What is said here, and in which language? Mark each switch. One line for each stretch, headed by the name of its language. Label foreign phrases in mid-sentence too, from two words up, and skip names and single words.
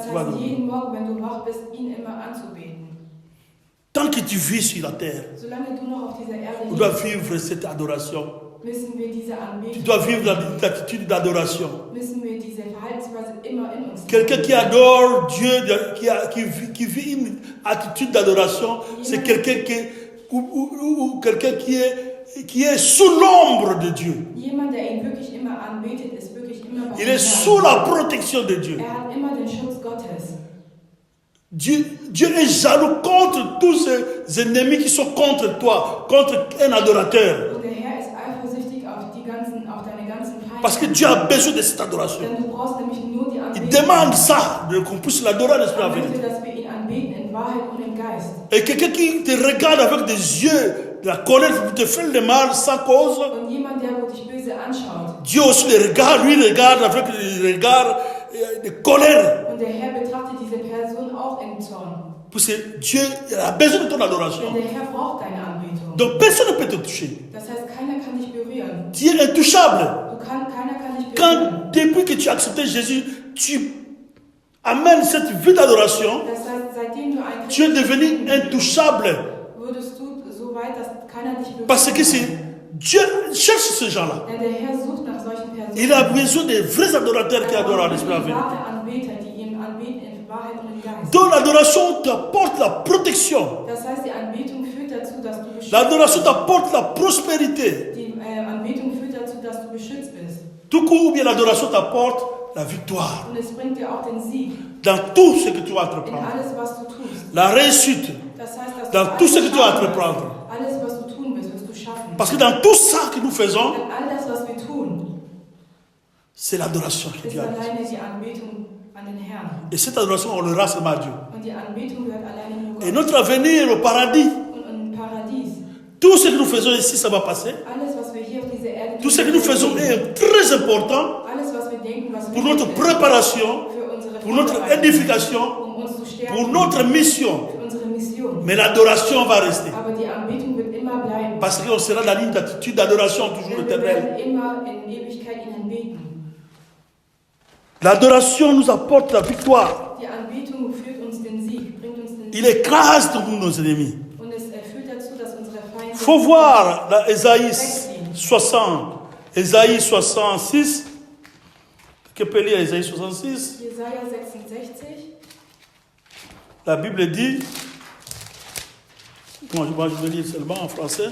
French: tu vas
German: heißt,
French: dormir.
German: jeden Morgen, wenn du wach bist, ihn immer anzubeten.
French: Tant que tu vis sur la terre,
German: Solange du noch auf dieser Erde
French: tu dois
German: lebst,
French: vivre cette adoration.
German: müssen wir diese
French: Tu
German: Anbetung,
French: dois vivre l'attitude d'adoration.
German: müssen wir diese Verhaltensweise immer in uns
French: Quelqu'un qui adore Dieu, qui vit une attitude d'adoration, c'est quelqu'un ou quelqu'un qui est sous l'ombre de Dieu.
German: Jemand, der ihn wirklich immer anbetet, ist wirklich immer bei
French: Il
German: ihm
French: est sous la protection de Dieu.
German: Er hat immer den Schutz Gottes.
French: Dieu est jaloux contre tous ces ennemis qui sont contre toi, contre un adorateur.
German: Und der Herr ist eifersüchtig auf deine ganzen Feinde.
French: Parce que Dieu a besoin de cette adoration.
German: Denn du brauchst nämlich nur die
French: Il
German: Anbetung.
French: demande ça, qu'on puisse l'adorer en esprit
German: Er
French: en vérité.
German: möchte, dass wir ihn anbeten in Wahrheit und im Geist.
French: Et quelqu'un qui te regarde avec des yeux de la colère pour te faire le mal sans cause,
German: Und jemand, der dich böse anschaut.
French: Dieu aussi le regarde, lui regarde avec des regards de colère.
German: Und der Herr betrachtet diese Person auch im Zorn.
French: Parce que Dieu a besoin de ton adoration.
German: Denn der Herr braucht deine Anbetung.
French: Donc personne ne peut te toucher.
German: Das heißt, keiner kann dich berühren.
French: Tu es intouchable.
German: Keiner kann dich berühren.
French: Quand, depuis que tu as accepté Jésus, tu amènes cette vie d'adoration,
German: Das heißt, seitdem du ein
French: tu es devenu intouchable.
German: würdest du so weit, dass keiner dich berührt.
French: Parce que c'est Dieu cherche ces gens-là.
German: Denn der Herr sucht nach solchen Personen.
French: Il a besoin des vrais adorateurs qui adorent en esprit en vérité.
German: Wahre Anbeter, die ihm anbeten in Wahrheit und im Geist.
French: Donc l'adoration t'apporte la protection.
German: Das heißt, die Anbetung führt dazu, dass du beschützt
French: L'adoration t'apporte la prospérité.
German: Die Anbetung führt dazu, dass du beschützt bist.
French: Tout court, ou bien l'adoration t'apporte la victoire
German: Und es bringt dir auch den Sieg
French: dans tout ce que tu vas
German: in
French: entreprendre.
German: alles, was du tust.
French: La réussite
German: Das heißt, dass
French: dans
German: du
French: tout ce que
German: alles
French: tu vas
German: schaffen
French: entreprendre.
German: wirst. Alles, was du tun willst, wirst du schaffen.
French: Parce que dans tout ça que nous faisons,
German: Denn all das, was wir tun,
French: C'est l'adoration que Dieu a.
German: alleine die Anbetung an den Herrn.
French: Et cette adoration, on le rend seulement à Dieu.
German: Und die Anbetung gehört alleine nur Gott.
French: Et notre avenir au paradis,
German: Und im Paradies,
French: tout ce que nous faisons ici, ça va passer.
German: alles, was wir hier auf dieser Erde
French: Tout ce que nous faisons est très important
German: alles, was wir denken, was
French: pour
German: wir
French: notre préparation,
German: für unsere
French: pour notre
German: Vorbereitung,
French: édification,
German: um uns zu stärken,
French: pour notre mission.
German: für unsere Mission.
French: Mais l'adoration va rester.
German: Aber die Anbetung wird immer bleiben.
French: Parce qu'on sera dans la ligne d'attitude d'adoration toujours
German: Denn wir
French: éternelle.
German: werden immer in Ewigkeit ihn anbeten.
French: L'adoration nous apporte la victoire.
German: Die Anbetung führt uns den Sieg, bringt uns den
French: Il
German: Sieg.
French: écrase tous nos ennemis.
German: Und es führt dazu, dass unsere Feinde...
French: Il faut voir dans Ésaïe 60, Ésaïe 66. Que peut lire Ésaïe 66?
German: Jesaja 66.
French: La Bible dit, moi je vais lire seulement en français.